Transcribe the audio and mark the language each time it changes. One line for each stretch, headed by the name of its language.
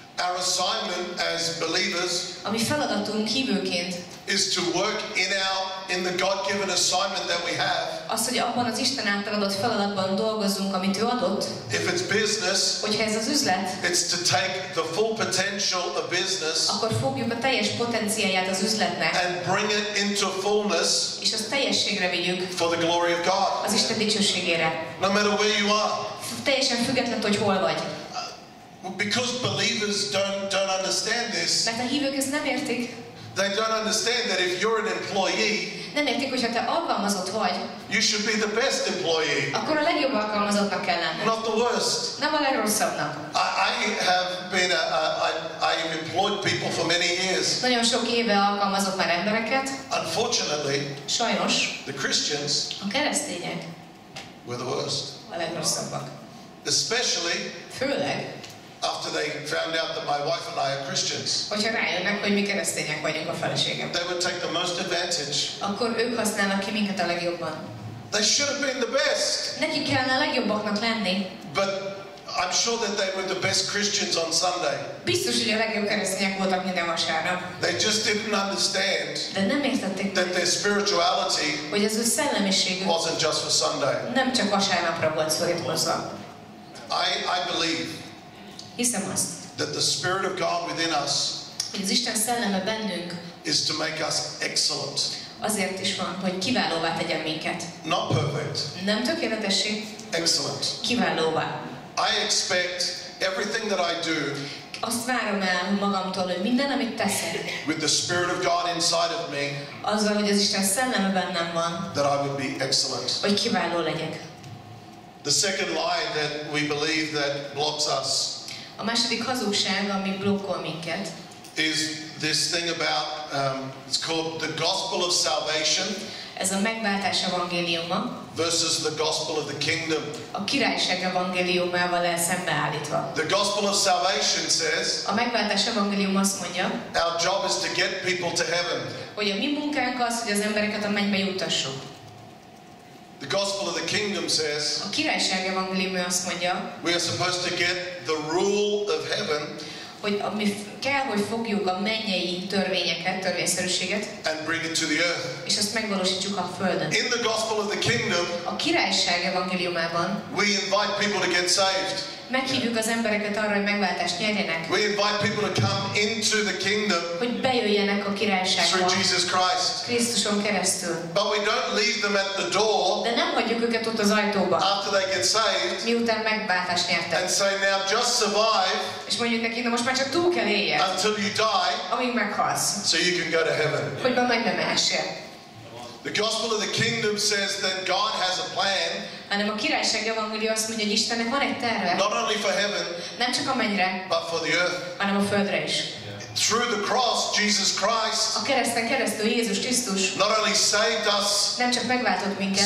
English: Our assignment as believers
Hungarian: A mi feladatunk hívőként
English: is to work in the God-given assignment that we have.
Hungarian: az, hogy abban az Isten által adott feladatban dolgozzunk, amit ő adott,
English: If it's business,
Hungarian: hogyha ez az üzlet,
English: it's to take the full potential of business
Hungarian: akkor fogjuk a teljes potenciáját az üzletnek,
English: and bring it into fullness
Hungarian: és azt teljességre vigyük
English: for the glory of God.
Hungarian: az Isten dicsőségére.
English: No matter where you are.
Hungarian: Teljesen független, hogy hol vagy.
English: Because believers don't understand this,
Hungarian: Mert a hívők ezt nem értik,
English: They don't understand that if you're an employee,
Hungarian: nem értik, hogy ha te alkalmazott vagy,
English: you should be the best employee.
Hungarian: Akkor a legjobb alkalmazottnak kell lenned.
English: Not the worst.
Hungarian: Nem a legrosszabbnak.
English: I've employed people for many years.
Hungarian: Nagyon sok éve alkalmazott már embereket.
English: Unfortunately,
Hungarian: sajnos
English: the Christians
Hungarian: a keresztények
English: were the worst.
Hungarian: A legrosszabbak.
English: Especially
Hungarian: főleg
English: after they found out that my wife and I are Christians.
Hungarian: Hogyha rájönnek, hogy mi keresztények vagyunk a feleségem.
English: They would take the most advantage.
Hungarian: Akkor ők használnak ki minket a legjobban.
English: They should have been the best.
Hungarian: Nekik kellene a legjobbaknak lenni.
English: But I'm sure that they were the best Christians on Sunday.
Hungarian: Biztos, hogy a legjobb keresztények voltak minden vasárnap.
English: They just didn't understand
Hungarian: De nem értették,
English: that their spirituality
Hungarian: hogy az ő szellemiségük
English: wasn't just for Sunday.
Hungarian: Nem csak vasárnapra volt szorítkozva.
English: I believe
Hungarian: Hiszem azt,
English: that the Spirit of God within us
Hungarian: hogy az Isten szelleme bennünk
English: is to make us excellent.
Hungarian: Azért is van, hogy kiválóvá tegyen minket.
English: Not perfect.
Hungarian: Nem tökéletessé.
English: Excellent.
Hungarian: Kiválóvá.
English: I expect everything that I do
Hungarian: azt várom el magamtól, hogy minden, amit teszek,
English: with the Spirit of God inside of me,
Hungarian: azzal, hogy az Isten szelleme bennem van,
English: that I would be excellent.
Hungarian: hogy kiváló legyek.
English: The second lie that we believe that blocks us
Hungarian: a második hazugság, ami blokkol minket,
English: is this thing about it's called the gospel of salvation.
Hungarian: Ez a megváltás evangéliuma
English: versus the gospel of the kingdom.
Hungarian: A királyság evangéliumával szembeállítva.
English: The gospel of salvation says,
Hungarian: a megváltás evangélium azt mondja,
English: our job is to get people to heaven.
Hungarian: Hogy a mi munkánk az, hogy az embereket a mennybe juttassuk.
English: The gospel of the kingdom says,
Hungarian: a királyság evangélium azt mondja,
English: we are supposed to get the rule of heaven,
Hungarian: hogy mi kell, hogy fogjuk a mennyei törvényeket, törvényszerűséget,
English: and bring it to the earth.
Hungarian: És azt megvalósítsuk a földön.
English: In the gospel of the kingdom,
Hungarian: a királyság evangéliumában,
English: we invite people to get saved.
Hungarian: Meghívjuk az embereket arra, hogy megváltást nyerjenek.
English: We invite people to come into the kingdom.
Hungarian: Hogy bejöjjenek a királyságba.
English: Through Jesus Christ.
Hungarian: Krisztuson keresztül.
English: But we don't leave them at the door.
Hungarian: De nem hagyjuk őket ott az ajtóba.
English: After they get saved.
Hungarian: Miután megváltást nyertek.
English: And say now just survive.
Hungarian: És mondjuk neki, na most már csak túl kell éljed.
English: Until you die.
Hungarian: Amíg meghalsz.
English: So you can go to heaven.
Hungarian: Hogy be mennybe mehessél.
English: The gospel of the kingdom says that God has a plan.
Hungarian: Hanem a királyság evangélium azt mondja, hogy Istennek van egy terve.
English: Not only for heaven,
Hungarian: nem csak a mennyre,
English: but for the earth.
Hungarian: hanem a földre is.
English: Through the cross, Jesus Christ,
Hungarian: a kereszten keresztül Jézus Krisztus
English: not only saved us,
Hungarian: nem csak megváltott minket,